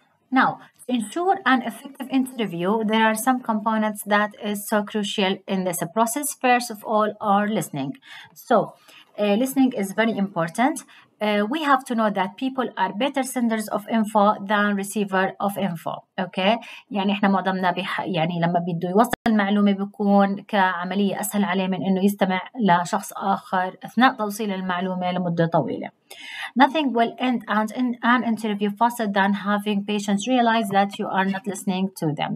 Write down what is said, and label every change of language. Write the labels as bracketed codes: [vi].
[en] Now, to ensure an effective interview, there are some components that is so crucial in this process. First of all, are listening. So, listening is very important. We have to know that people are better senders of info than receiver of info. [ar] Okay, يعني احنا معظمنا يعني لما بده يوصل المعلومة بيكون كعملية أسهل عليه من إنه يستمع لشخص آخر أثناء توصيل المعلومة لمدة طويلة. [en] Nothing will end an interview faster than having patients realize that you are not listening to them.